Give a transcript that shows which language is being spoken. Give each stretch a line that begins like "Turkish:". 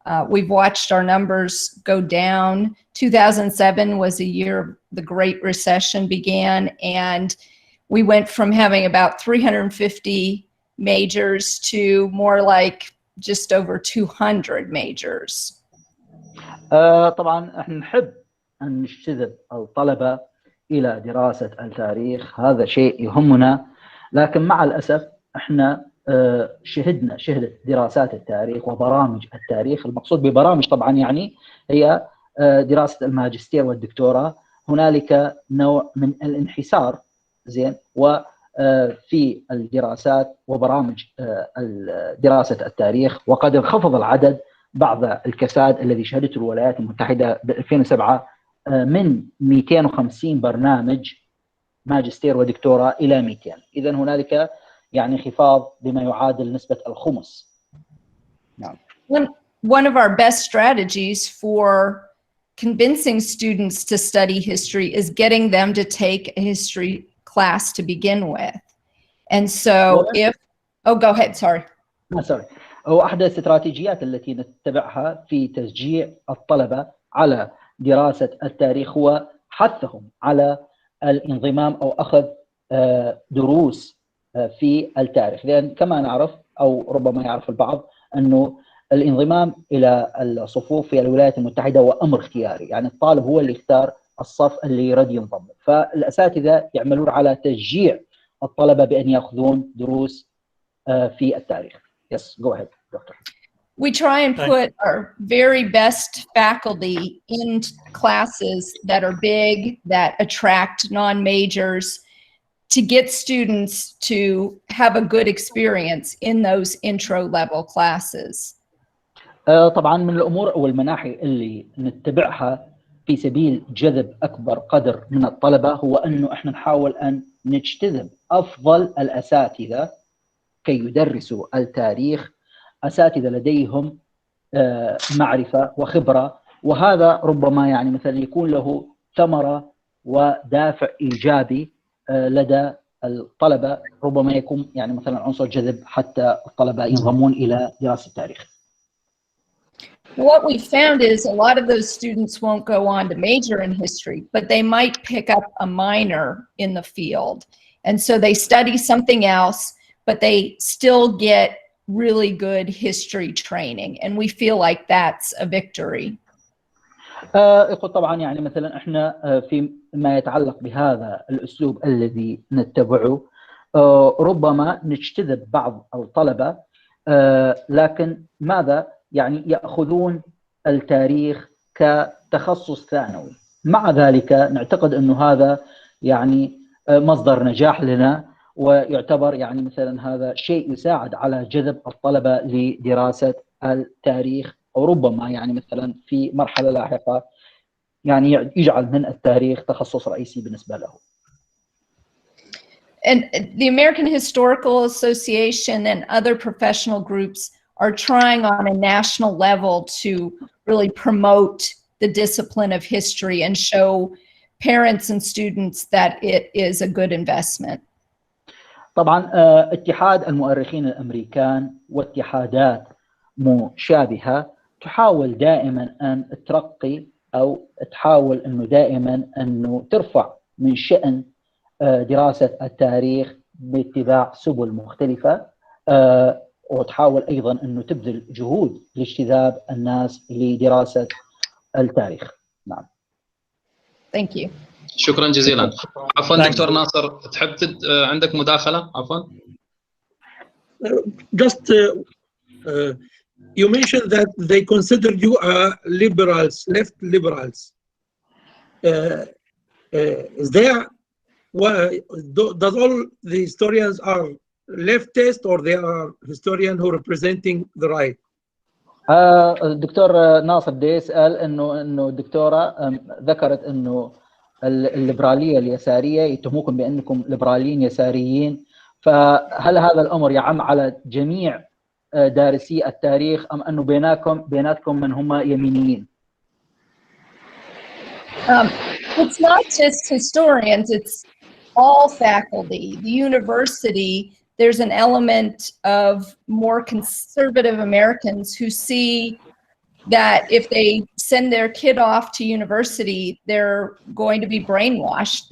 English: We've watched our numbers go down. 2007 was a year the Great Recession began, and we went from having about 350 majors to more like just over 200 majors.
Arabic: طبعا احنا نحب أن نجتذب الطلبة إلى دراسة التاريخ، هذا شيء يهمنا، لكن مع الأسف احنا شهدت دراسات التاريخ وبرامج التاريخ. المقصود ببرامج طبعا يعني هي دراسة الماجستير والدكتوراه. هنالك نوع من الانحسار زين وفي الدراسات وبرامج دراسة التاريخ، وقد انخفض العدد بعد الكساد الذي شهدته الولايات المتحدة ب 2007 من 250 برنامج ماجستير ودكتوراه إلى 200. إذن هنالك يعني انخفاض بما يعادل نسبة الخمس. نعم.
English: One of our best strategies for convincing students to study history is getting them to take a history class to begin with. And so go ahead, sorry. sorry.
Arabic: وأحد الاستراتيجيات التي نتبعها في تشجيع الطلبة على دراسة التاريخ هو حثهم على الانضمام أو أخذ دروس في التاريخ، لأن كما نعرف أو ربما يعرف البعض أنه الانضمام إلى الصفوف في الولايات المتحدة هو أمر اختياري، يعني الطالب هو اللي يختار الصف اللي يريد ينضم. فالأساتذة يعملون على تشجيع الطلبة بأن يأخذون دروس في التاريخ.
English: Yes, go ahead, Doctor. We try and put our very best faculty in classes that are big, that attract non-majors, to get students to have a good experience in those intro-level classes.
Arabic: طبعا من الأمور أو المناحي اللي نتبعها في سبيل جذب أكبر قدر من الطلبة هو أنه إحنا نحاول أن نجتذب أفضل الأساتذة كي يدرسوا التاريخ، أساتذة لديهم معرفة وخبرة، وهذا ربما يعني مثلا يكون له ثمرة ودافع إيجابي لدى الطلبة، ربما يكون يعني مثلا عنصر جذب حتى الطلبة ينضمون إلى دراسة التاريخ.
English: What we found is a lot of those students won't go on to major in history, but they might pick up a minor in the field. And so they study something else, but they still get really good history training. And we feel like that's a victory.
Arabic: طبعا يعني مثلا احنا في ما يتعلق بهذا الأسلوب الذي نتبعه ربما نجتذب بعض الطلبة، لكن ماذا يعني يأخذون التاريخ كتخصص ثانوي. مع ذلك نعتقد أنه هذا يعني مصدر نجاح لنا، ويعتبر يعني مثلا هذا شيء يساعد على جذب الطلبة لدراسة التاريخ، أو ربما يعني مثلا في مرحلة لاحقة يعني يجعل من التاريخ تخصص رئيسي بالنسبة له.
English: And the American Historical Association and other professional groups are trying on a national level to really promote the discipline of history and show parents and students that it is a good investment.
Arabic: طبعا اتحاد المؤرخين الأمريكان واتحادات مشابهة تحاول دائما أن ترقي أو تحاول أنه دائما أنه ترفع من شأن دراسة التاريخ باتباع سبل مختلفة، وتحاول أيضا أنه تبذل جهود لاجتذاب الناس لدراسة التاريخ. نعم.
English: Thank you.
Arabic: شكرا جزيلا. عفوا دكتور ناصر، تحب عندك مداخلة؟ عفوا.
English: Just you mentioned that they consider you liberals, left liberals. Is there, does all the historians are leftist, or they are historians who are representing the right?
Arabic: الدكتور ناصر بدي يسأل انه الدكتورة ذكرت انه الليبرالية اليسارية يتهموكم بانكم ليبراليين يساريين، فهل هذا الامر يعم على جميع دارسي التاريخ ام انه بيناتكم من هم يمينيين؟
English: It's not just historians, it's all faculty. The university, there's an element of more conservative Americans who see that if they send their kid off to university, they're going to be brainwashed.